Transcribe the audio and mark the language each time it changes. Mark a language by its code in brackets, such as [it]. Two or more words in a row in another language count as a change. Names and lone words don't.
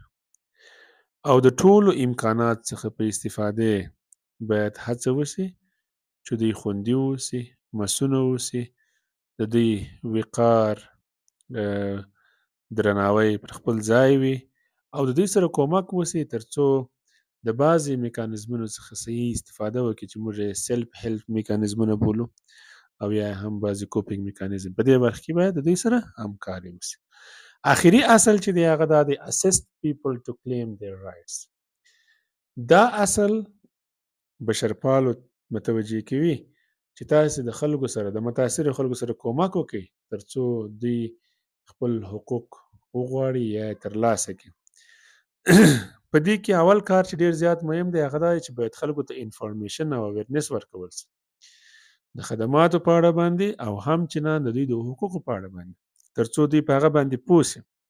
[ps] او د ټولو امکانات څخه په استفادې باید هڅه وسي چې دوی خوندي اوسي، مسونه اوسي، د دوی وقار، درناوی پر خپل ځای وي او د دوی سره کومک وسي ترڅو د بعضې میکانیزمونو څخه صحیح استفاده وکړي چې موږ یې [en] self help [ps] میکانیزمونه بولو او یا هم بعضې [en] coping mechanism. [ps] په دې برخه کې باید د دوی سره همکاري وسي. آخري اصل چې دی هغه دا دی [en] assist people to claim their rights. [ps] دا اصل بشرپالو متوجه کوي چې تاسو د خلکو سره د متاثر خلکو سره کومک وکړي ترڅو دوی خپل حقوق وغواړي یا ترلاسه کړي. په دې کې اول کار چې ډیر زیات مهم دی هغه دا چې باید خلکو ته انفارمیشن او اویرنس ورکول شي د خدماتو په اړه باندې او هم چې نه د دوی د حقوقو په اړه باندې ترڅو دوی په هغه باندې پوه شي.